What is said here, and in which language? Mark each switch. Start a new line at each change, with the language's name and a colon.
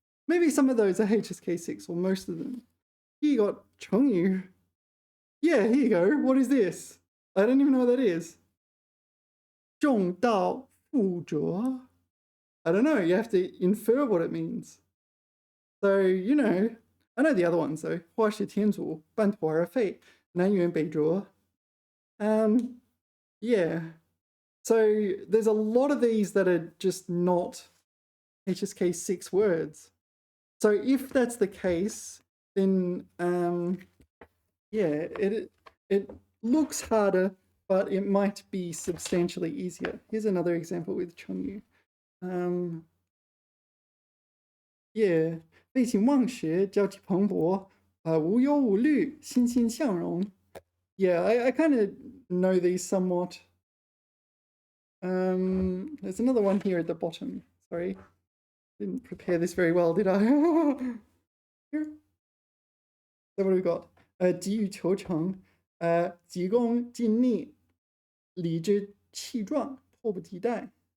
English: Maybe some of those are HSK 6, or most of them. Here you got 成语. Yeah, here you go. What is this? I don't even know what that is.
Chinese: 重蹈覆辙.
English: I don't know, you have to infer what it means. So, you know, I know the other ones though.
Chinese: 花式天主, 半途而废, 南辕北辙.
English: Yeah. So there's a lot of these that are just not HSK 6 words. So if that's the case, then yeah, it looks harder, but it might be substantially easier. Here's another example with Chengyu.
Chinese: Yeah, 废寝忘食，朝气蓬勃，无忧无虑，欣欣向荣.
English: Yeah, I kind of know these somewhat. There's another one here at the bottom. Sorry, didn't prepare this very well, did I? Here. So what do we got?
Chinese: 急于求成，急功近利，理直气壮，迫不及待.